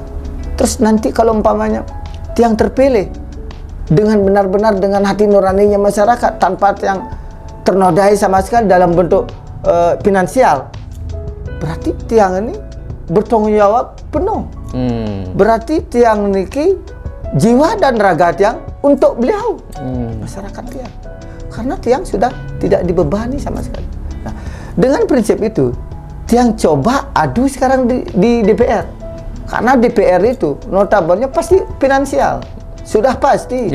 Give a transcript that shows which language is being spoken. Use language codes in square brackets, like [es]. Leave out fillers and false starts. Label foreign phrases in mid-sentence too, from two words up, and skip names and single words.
[id] Terus nanti kalau umpamanya Tiang terpilih dengan benar-benar dengan hati nuraninya masyarakat tanpa Tiang ternodai sama sekali dalam bentuk finansial, berarti Tiang ini bertanggung jawab penuh. Berarti [ban] Tiang niki [id] jiwa dan raga Tiang untuk beliau, masyarakat Tiang. Karena Tiang sudah tidak dibebani sama sekali. Nah, dengan prinsip itu, Tiang coba adu sekarang di DPR. Karena DPR itu notabene pasti finansial. Sudah pasti.